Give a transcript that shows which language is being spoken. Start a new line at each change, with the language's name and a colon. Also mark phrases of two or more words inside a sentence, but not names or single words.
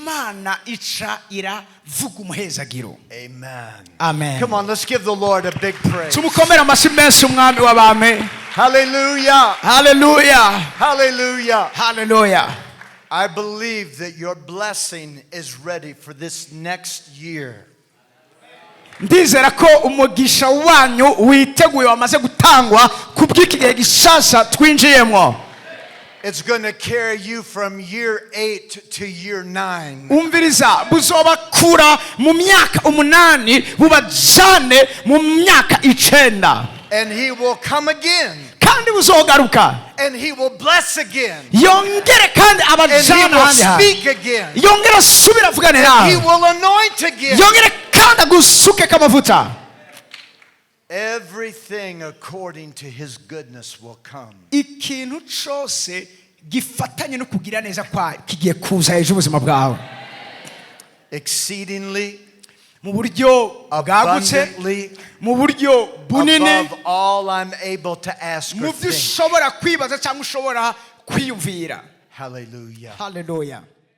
English: Amen. Amen. Come on, let's give the Lord a big praise. Hallelujah. Hallelujah. Hallelujah. Hallelujah. I believe that your blessing is ready for this next year.
Rundi: Ndizera ko umugisha wanyu witeguye wamaze gutangwa kubw'iki gihe gishasha twinjiyemo.
English: It's going to carry you from year 8 to year 9.
Rundi: Umviriza buzobakura mu myaka 8 bubajane mu myaka 9.
English: And He will come again.
Rundi: Kandi buzogaruka.
English: And He will bless again.
Rundi: Yongere kandi abajana handi.
English: And He will speak again.
Rundi: Yongere asubira avugane nawe.
English: He will anoint again.
Rundi: Yongere kandi agusuke kamavuta.
English: Everything according to His goodness will come.
Rundi: Ikintu cyose gifatanye no kugira neza kwa kigiye kuza ejo ubuzima bwawe.
English: Exceedingly,
Rundi: mu buryo bwagutse, mu buryo bunini,
English: above all I'm able to ask or think.
Rundi: Mu byo ushobora kwibaza cyangwa ushobora kwiyumvira.
English: Hallelujah. Hallelujah.